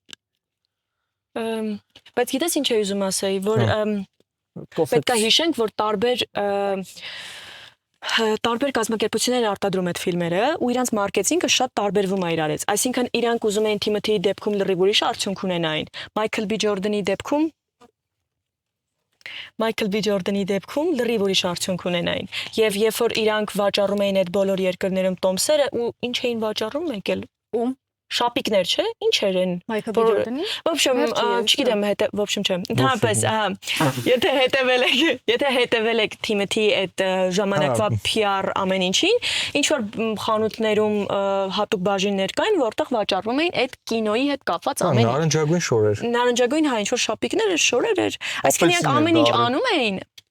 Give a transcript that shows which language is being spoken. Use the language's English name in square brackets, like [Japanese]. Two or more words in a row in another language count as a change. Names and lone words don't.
[Armenian] բայց գիտես ինչ եմ ուզում ասեի, որ պետք է հիշենք, որ տարբեր կազմակերպություններ արտադրում այդ ֆիլմերը ու իրանց մարքեթինգը շատ տարբերվում է իրարից։ Այսինքն իրանք ուզում էին Թիմոթիի դեպքում լրիվ ուրիշ արդյունք ունենային։ Մայքլ Բի Ջորդանի դեպքում լրիվ ուրիշ արդյունք ունենային։ Եվ երբ որ իրանք վաճառում էին այդ բոլոր երկրներում տոմսերը ու ինչ էին վաճառում մեկ էլ Ում? շապիկներ, չէ՞։ Ինչ էր են։ Մայքլ Բի Ջորդանի։ [Russian] В общем, [Armenian] չգիտեմ, [Russian] в общем, [Armenian] չէ։ Ընդհանրապես, եթե հետևել եք Թիմոթի այդ ժամանակվա PR ամեն ինչին, ինչ որ խանութներում հատուկ բաժիններ կային, որտեղ վաճառվում էին այդ կինոյի հետ կապված ամեն ինչ։ Նարնջագույն շորեր։ Նարնջագույն, հա, ինչ որ շապիկներ, շորեր էր։ Այսինքն իրանք ամեն ինչ անում էին,